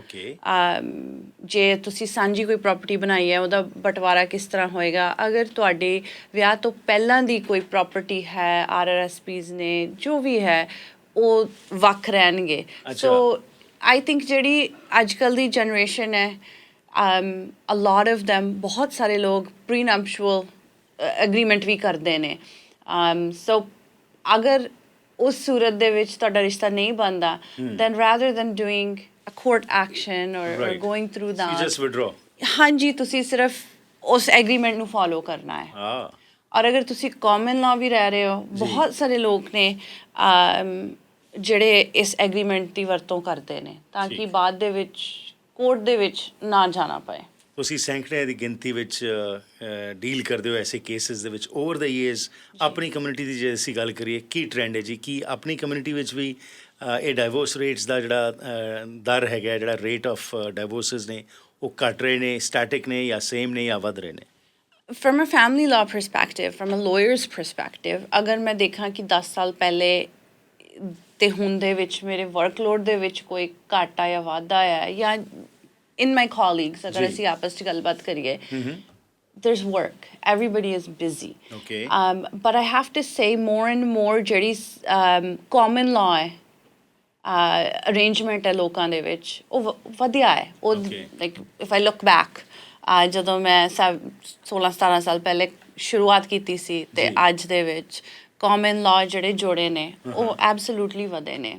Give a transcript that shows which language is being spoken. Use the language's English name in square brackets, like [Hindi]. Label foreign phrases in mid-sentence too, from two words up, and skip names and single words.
[Punjabi] ਜੇ ਤੁਸੀਂ ਸਾਂਝੀ ਕੋਈ ਪ੍ਰੋਪਰਟੀ ਬਣਾਈ ਹੈ ਉਹਦਾ ਬਟਵਾਰਾ ਕਿਸ ਤਰ੍ਹਾਂ ਹੋਏਗਾ ਅਗਰ ਤੁਹਾਡੇ ਵਿਆਹ ਤੋਂ ਪਹਿਲਾਂ ਦੀ ਕੋਈ ਪ੍ਰੋਪਰਟੀ ਹੈ RRSPs ਨੇ ਜੋ ਵੀ ਹੈ ਉਹ ਵੱਖ ਰਹਿਣਗੇ [English] so I think [Punjabi] ਜਿਹੜੀ ਅੱਜ ਕੱਲ੍ਹ ਦੀ ਜਨਰੇਸ਼ਨ ਹੈ [English] a lot of them [Punjabi] ਬਹੁਤ ਸਾਰੇ ਲੋਕ [English] prenuptial agreement [Punjabi] ਵੀ ਕਰਦੇ ਨੇ ਸੋ ਅਗਰ ਉਸ ਸੂਰਤ ਦੇ ਵਿੱਚ ਤੁਹਾਡਾ ਰਿਸ਼ਤਾ ਨਹੀਂ ਬਣਦਾ [English] then rather than doing a court action or going through that you just withdraw [Punjabi] ਹਾਂਜੀ ਤੁਸੀਂ ਸਿਰਫ ਉਸ ਐਗਰੀਮੈਂਟ ਨੂੰ ਫੋਲੋ ਕਰਨਾ ਹੈ ਹਾਂ ਔਰ ਅਗਰ ਤੁਸੀਂ [English] common law [Punjabi] ਵੀ ਰਹਿ ਰਹੇ ਹੋ ਬਹੁਤ ਸਾਰੇ ਲੋਕ ਨੇ ਜਿਹੜੇ ਇਸ ਐਗਰੀਮੈਂਟ ਦੀ ਵਰਤੋਂ ਕਰਦੇ ਨੇ ਤਾਂ ਕਿ ਬਾਅਦ ਦੇ ਵਿੱਚ ਕੋਰਟ ਦੇ ਵਿੱਚ ਨਾ ਜਾਣਾ ਪਏ ਤੁਸੀਂ ਸੈਂਕੜਿਆਂ ਦੀ ਗਿਣਤੀ ਵਿੱਚ ਡੀਲ ਕਰਦੇ ਹੋ ਐਸੇ ਕੇਸਿਸ ਦੇ ਵਿੱਚ [English] over the years [Punjabi] ਆਪਣੀ ਕਮਿਊਨਿਟੀ ਦੀ ਜੇ ਅਸੀਂ ਗੱਲ ਕਰੀਏ ਕੀ ਟ੍ਰੈਂਡ ਹੈ ਜੀ ਕੀ ਆਪਣੀ ਕਮਿਊਨਿਟੀ ਵਿੱਚ ਵੀ ਇਹ [English] divorce rates [Punjabi] ਦਾ ਜਿਹੜਾ ਦਰ ਹੈਗਾ ਜਿਹੜਾ [English] rate of divorces [Punjabi] ਨੇ ਉਹ ਘਟ ਰਹੇ ਨੇ ਸਟੈਟਿਕ ਨੇ ਜਾਂ ਸੇਮ ਨੇ ਜਾਂ ਵੱਧ ਰਹੇ ਨੇ [English] from a family law perspective, from a lawyer's perspective, [Punjabi] ਅਗਰ ਮੈਂ ਦੇਖਾਂ ਕਿ 10 ਸਾਲ ਪਹਿਲੇ ਤੇ ਹੁਣ ਦੇ ਵਿੱਚ ਮੇਰੇ ਵਰਕਲੋਡ ਦੇ ਵਿੱਚ ਕੋਈ ਘਾਟਾ ਜਾਂ ਵਾਧਾ ਆਇਆ ਜਾਂ [English] in my colleagues [Punjabi] ਅਗਰ ਅਸੀਂ ਆਪਸ 'ਚ ਗੱਲਬਾਤ ਕਰੀਏ [English] there's work everybody is busy [Punjabi] okay [English] but I have to say more and more [Punjabi] ਜਿਹੜੀ [English] common law [Punjabi] ਹੈ ਅਰੇਂਜਮੈਂਟ ਹੈ ਲੋਕਾਂ ਦੇ ਵਿੱਚ ਉਹ ਵਧੀਆ ਹੈ ਉਹ [English] like if I look back [Punjabi] ਜਦੋਂ ਮੈਂ 16-17 ਸਾਲ ਪਹਿਲੇ ਸ਼ੁਰੂਆਤ ਕੀਤੀ ਸੀ ਤੇ ਅੱਜ ਦੇ ਵਿੱਚ [English] common law [Punjabi] ਜਿਹੜੇ ਜੋੜੇ ਨੇ ਉਹ ਐਬਸੋਲੂਟਲੀ ਵਧੇ ਨੇ